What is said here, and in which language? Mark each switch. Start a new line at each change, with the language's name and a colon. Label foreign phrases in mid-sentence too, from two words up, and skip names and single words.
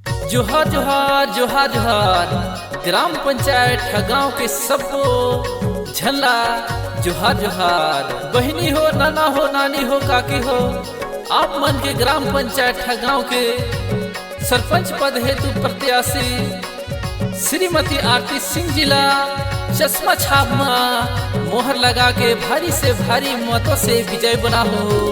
Chhattisgarhi: जोहार जोहार जोहार जोहार ग्राम पंचायत ठगांव के सबको झल्ला जोहार जोहार। बहिनी हो, नाना हो, नानी हो, काकी हो, आप मन के ग्राम पंचायत ठगांव के सरपंच पद हेतु प्रत्याशी श्रीमती आरती सिंह जिला चश्मा छाप में मोहर लगा के भारी से भारी मतों से विजय बना हो।